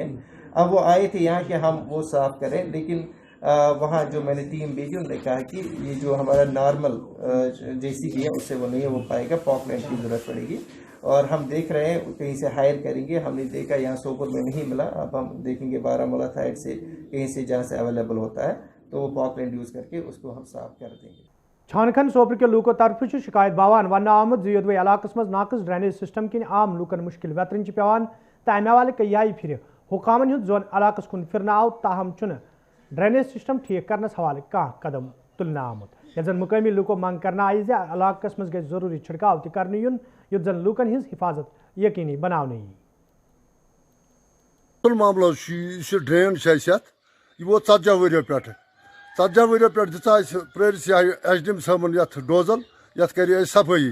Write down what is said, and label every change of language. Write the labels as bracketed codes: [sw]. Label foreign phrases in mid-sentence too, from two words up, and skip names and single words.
[ur] اب وہ آئے تھے یہاں کہ ہم وہ صاف کریں, لیکن وہاں جو میں نے ٹیم بھیجی انہوں نے کہا کہ یہ جو ہمارا نارمل JCB ہے اس سے وہ نہیں ہو پائے گا, پاک لینڈ کی ضرورت پڑے گی. اور ہم دیکھ رہے ہیں کہیں سے ہائر کریں گے. ہم نے دیکھا یہاں سوپور میں نہیں ملا, اب ہم دیکھیں گے بارہمولہ سائڈ سے کہیں سے جہاں سے اویلیبل ہوتا ہے تو وہ پاک لینڈ یوز کر کے اس کو ہم صاف کر دیں گے. [ks] چھان کھن سوپر کے لوکو طرف شکایت باوان ون آمت زیودوے علاقس مز ناقص [en] drainage system [ks] کن عام لوکن مشکل وترن پیوان تو امہ حوالہ کئی پھر حکامن ہند زون علاقس کن پھرنا آو, تاہم [en] drainage system [ks] ٹھیک کرنس حوالہ کھانا قدم تلنا آمت. یل زن مقامی لوکو منگ کرنا آئی زِ علاقس مز گژھِ ضروری چھڑکاو تہ کرنہٕ یُن یُتھ زن لوکن ہنز حفاظت یقینی بناونہٕ یی. معاملہ یہ ڈرین یہ ووت 40 ؤریو پہ 40 ؤریو پہ دِژ اَسہِ پرٲرِس SDM صٲبن یتھ ڈوزل یتھ کرِ اَسہِ صفٲیی.